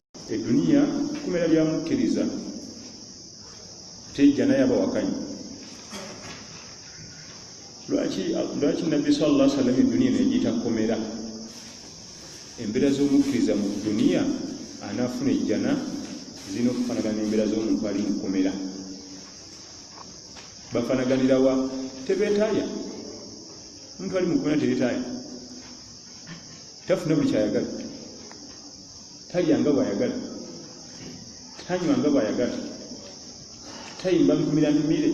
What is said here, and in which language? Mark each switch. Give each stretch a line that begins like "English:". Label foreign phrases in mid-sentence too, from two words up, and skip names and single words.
Ganda: Eduniya kumera lya mukkiriza tejja naye abawakanyi. Lwaki Nabbi sallallahu alaihi wasallam eduniya negiyita komera? Embeera z'omukkiriza mu duniya anaafuna ejjana zirina okufaanagana n'embeera z'omuntu ali mu komera. Bafaanaganira wa? Tebeetaaya. Omuntu ali mu komera tebeetaaya, tafuna buli kyayagala, talya nga bw'ayagala, tanywa nga bw'ayagala, tayimba mpumire.